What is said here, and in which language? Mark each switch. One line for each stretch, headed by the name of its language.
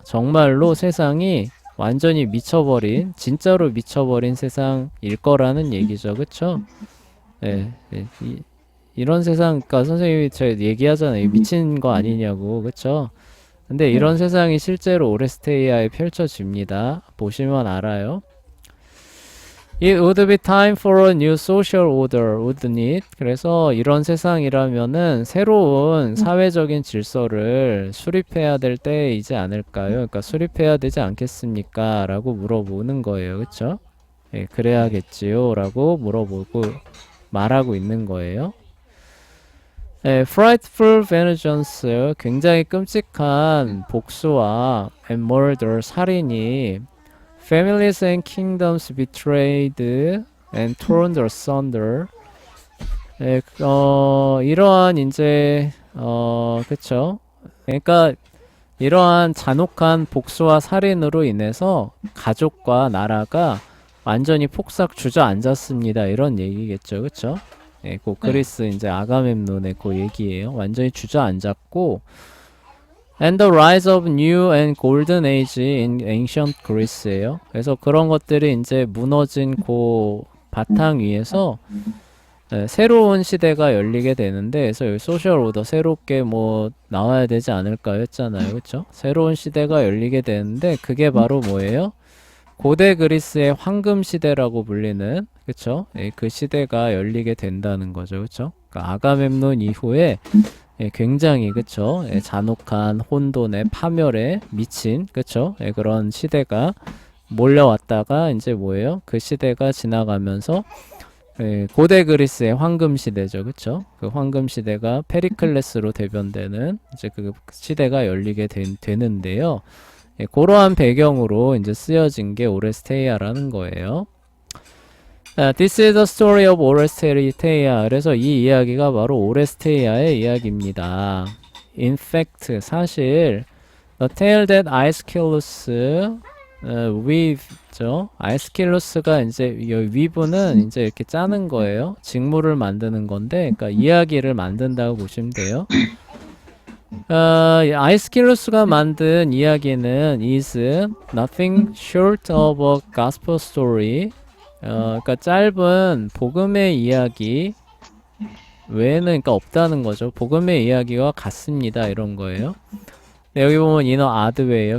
Korean: 정말로 세상이 완전히 미쳐버린, 진짜로 미쳐버린 세상일 거라는 얘기죠. 그쵸. 예, 예, 이런 세상, 그니까 선생님이 저 얘기하잖아요. 미친 거 아니냐고. 그쵸. 근데 이런 네. 세상이 실제로 오레스테이아에 펼쳐집니다. 보시면 알아요.
English: It would be time for a new social order, wouldn't it?
Korean: 그래서 이런 세상이라면은 새로운 사회적인 질서를 수립해야 될 때이지 않을까요? 그러니까 수립해야 되지 않겠습니까? 라고 물어보는 거예요. 그쵸? 예, 네. 그래야겠지요? 라고 물어보고 말하고 있는 거예요.
English: 네, frightful vengeance,
Korean: 굉장히 끔찍한 복수와
English: and murder,
Korean: 살인이
English: families and kingdoms betrayed and torn asunder.
Korean: 네, 이러한 이제 그쵸? 그러니까 이러한 잔혹한 복수와 살인으로 인해서 가족과 나라가 완전히 폭삭 주저앉았습니다. 이런 얘기겠죠, 그쵸? 예, 그 네. 그리스 이제 아가멤논의 그 얘기예요. 완전히 주저앉았고,
English: and the rise of new and golden age in ancient Greece예요.
Korean: 그래서 그런 것들이 이제 무너진 그 바탕 위에서 새로운 시대가 열리게 되는데, 그래서 여기 소셜 오더 새롭게 뭐 나와야 되지 않을까 했잖아요, 그렇죠? 새로운 시대가 열리게 되는데 그게 바로 뭐예요? 고대 그리스의 황금 시대라고 불리는 그쵸? 예, 그 시대가 열리게 된다는 거죠, 그쵸? 그러니까 아가멤논 이후에 예, 굉장히 그쵸? 예, 잔혹한 혼돈에 파멸에 미친 그쵸? 예, 그런 시대가 몰려왔다가 이제 뭐예요? 그 시대가 지나가면서 예, 고대 그리스의 황금 시대죠, 그쵸? 그 황금 시대가 페리클레스로 대변되는 이제 그 시대가 열리게 되는데요. 예, 그러한 배경으로 이제 쓰여진 게 오레스테이아라는 거예요.
English: This is the story of 오레스테이아.
Korean: 그래서 이 이야기가 바로 오레스테이아의 이야기입니다.
English: In fact,
Korean: 사실
English: the tale that Aeschylus weave죠.
Korean: 아에스킬루스가 이제 이 weave는 이제 이렇게 짜는 거예요. 직물을 만드는 건데, 그러니까 이야기를 만든다고 보시면 돼요. 아이스킬루스가 만든 이야기는
English: is nothing short of a gospel story.
Korean: 그러니까 짧은 복음의 이야기 외에는 그러니까 없다는 거죠. 복음의 이야기와 같습니다. 이런 거예요. 네, 여기 보면 이너 아드웨이요.